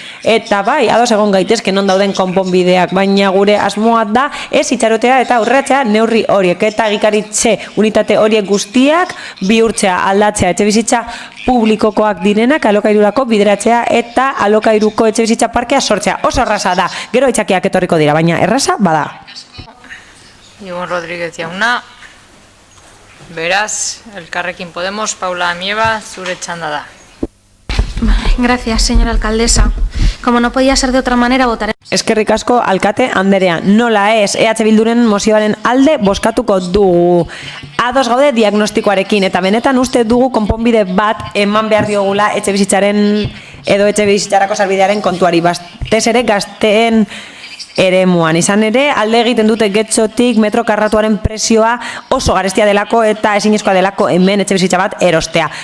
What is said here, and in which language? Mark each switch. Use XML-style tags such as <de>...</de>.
<eu>Eta bai, ados egon gaitezke non dauden konponbideak, baina gure asmoa da ez itxarotea eta aurreratzea neurri horiek eta egikaritze unitate horiek guztiak bihurtzea, aldatzea, etxe bizitza publikokoak direnak alokairurako bideratzea eta alokairuko etxe bizitza parkea sortzea. Oso erraza da, gero aitzakiak etorriko dira, baina erraza bada. Ibon Rodríguez jauna. Beraz, Elkarrekin Podemos, Paula Amieva, zure txanda da.</eu> <es>Gracias, señora alcaldesa. Como no podía ser de otra manera, votaré.</es> <eu>Eskerrik asko, alkate Anderea. Nola ez, EH Bilduren mozioaren alde bozkatuko dugu. Ados gaude diagnostikoarekin, eta benetan uste dugu konponbide bat eman behar diogula etxe bizitzaren edo etxe bizitzarako salbidearen kontuari. Batez ere gazteen eremuan. Izan ere, alde egiten dute getxotik metro karratuaren presioa oso garestia delako eta ezinezkoa delako hemen etxe bizitza bat erostea.</eu>